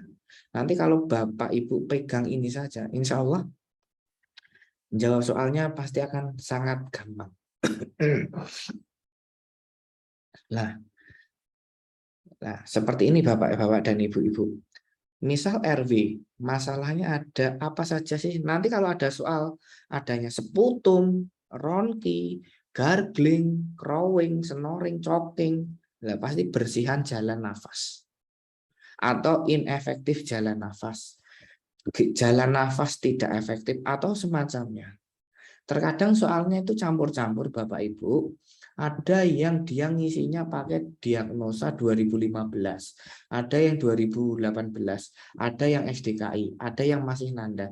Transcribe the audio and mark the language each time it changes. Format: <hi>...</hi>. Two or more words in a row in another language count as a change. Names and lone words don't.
<id>Nanti kalau Bapak Ibu pegang ini saja,</id> <ar>insya Allah</ar> <id>jawab soalnya pasti akan sangat gampang. Nah, seperti ini Bapak-Bapak dan Ibu-Ibu. Misal RW, masalahnya ada apa saja sih? Nanti kalau ada soal adanya seputum, ronki,</id> <en>gargling, crowing, snoring, choking,</en> <id>lah pasti bersihan jalan nafas. Atau inefektif jalan nafas. Jalan nafas tidak efektif atau semacamnya. Terkadang soalnya itu campur-campur Bapak Ibu. Ada yang dia ngisinya pakai diagnosa 2015, ada yang 2018, ada yang SDKI, ada yang masih nanda.</id>